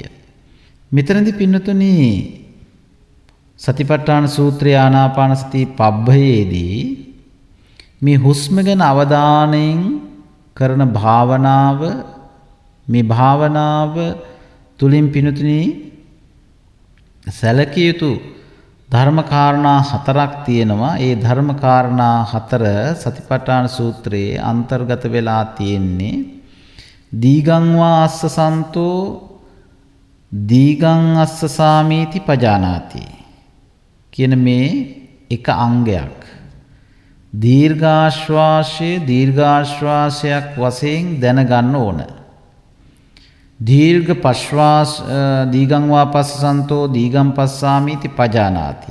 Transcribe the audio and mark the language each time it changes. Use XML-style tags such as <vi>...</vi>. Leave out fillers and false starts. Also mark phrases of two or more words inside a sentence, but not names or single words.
<si>මෙතනදී පින්නතුනි සතිපට්ඨාන සූත්‍රයේ ආනාපාන සති පබ්බයේදී මේ හුස්ම ගැන අවධානයෙන් කරන භාවනාව මේ භාවනාව තුලින් පින්නතුනි සැලකිය යුතු ධර්මකාරණා හතරක් තියෙනවා. ඒ ධර්මකාරණා හතර සතිපට්ඨාන සූත්‍රයේ අන්තර්ගත වෙලා තියෙන්නේ</si> <pi>දීගං වා අස්ස සන්තෝ දීගං අස්ස සාමීති පජානාති</pi> <si>කියන මේ එක අංගයක්. දීර්ඝාශ්වාසයක් වශයෙන් දැනගන්න ඕන. දීර්ඝ ප්‍රශ්වාස</si> <pi>දීගං වා පස්සසන්තෝ දීගං පස්සාමීති පජානාති.</pi>